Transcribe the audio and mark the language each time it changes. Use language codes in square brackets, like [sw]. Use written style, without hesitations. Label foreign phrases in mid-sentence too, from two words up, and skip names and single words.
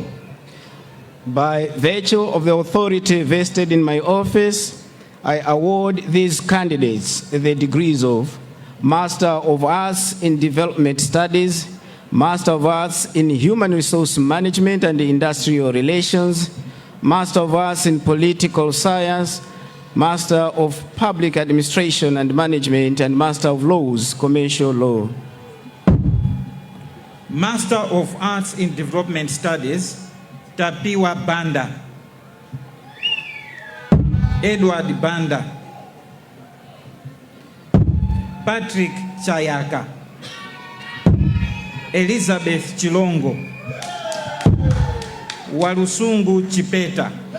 [en] By virtue of the authority vested in my office, I award these candidates the degrees of Master of Arts in Development Studies, Master of Arts in Human Resource Management and Industrial Relations, Master of Arts in Political Science, Master of Public Administration and Management, and Master of Laws, Commercial Law. Master of Arts in Development Studies, Tapiwa Banda. Edward Banda. Patrick Chayaka. Elizabeth Chilongo. Walusungu Chipeta.